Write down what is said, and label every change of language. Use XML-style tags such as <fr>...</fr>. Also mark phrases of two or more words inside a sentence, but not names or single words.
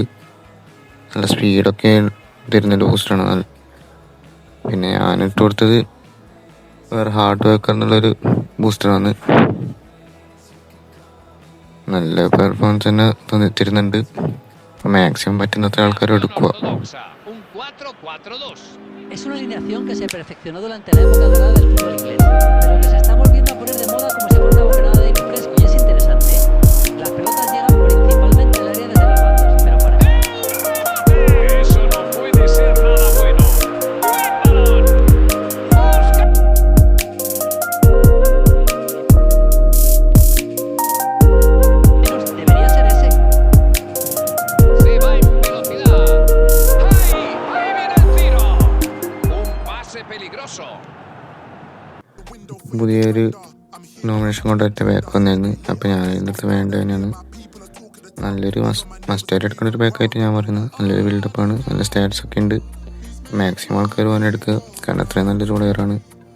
<ml>നല്ല സ്പീഡൊക്കെ തരുന്നൊരു ബൂസ്റ്ററാണ്. പിന്നെ ഞാനിട്ട് കൊടുത്തത് വേറെ ഹാർഡ് വർക്ക് എന്നുള്ളൊരു ബൂസ്റ്ററാണ്. നല്ല പെർഫോമൻസ് തന്നെ തരുന്നുണ്ട്. അപ്പോൾ മാക്സിമം പറ്റുന്നത്ര ആൾക്കാർ എടുക്കുക.</ml> <es>Es una alineación que se perfeccionó durante la época dorada del fútbol inglés, pero que se está volviendo a poner de moda como si fuera una bocanada de aire fresco, y es interesante. Las pelotas llegan principalmente al área desde los bandos, pero para Eso no puede ser nada bueno. menos debería ser ese. Se va en velocidad. ¡Ay! ¡Ahí viene el tiro! Un pase peligroso.</es> <ml>പുതിയൊരു നോമിനേഷൻ കൊണ്ടുവരുന്ന പാക്ക് വന്നായിരുന്നു. അപ്പോൾ ഞാൻ ഇതിനടുത്ത് വേണ്ട തന്നെയാണ്. നല്ലൊരു മസ്റ്റായിട്ട് എടുക്കുന്ന ഒരു പാക്കായിട്ട് ഞാൻ പറയുന്നത്. നല്ലൊരു ബിൽഡപ്പാണ്. നല്ല സ്റ്റാറ്റ്സൊക്കെ ഉണ്ട്. മാക്സിമം ആൾക്കാർ എടുക്കുക. കാരണം അത്രയും നല്ലൊരു പ്ലെയറാണ്.</ml>